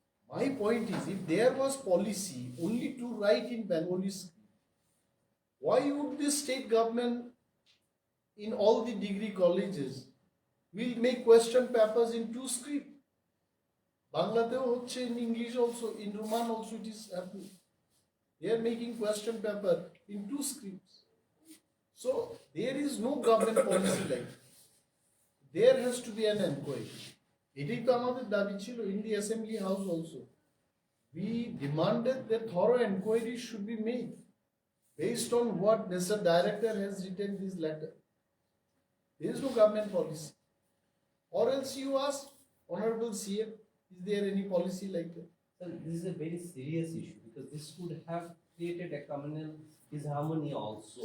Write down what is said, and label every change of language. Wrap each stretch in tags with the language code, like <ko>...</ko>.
<en>My point is, if there was policy only to write in Bengali script, why would the state government in all the degree colleges will make question papers in two script? Bangladesh, in English also, in Roman also it is happening. They are making question paper in two scripts. So there is no government policy like that. There has to be an inquiry.</en> <bn>এটাই তো আমাদের দাবি ছিল</bn> <en>in the assembly house also. We demanded that thorough inquiry should be made based on what Mr. Director has written this letter. There is no government policy. Or else you ask Honorable CM, is there any policy like that? Sir, this is a very serious issue because this could have created a communal disharmony also.</en>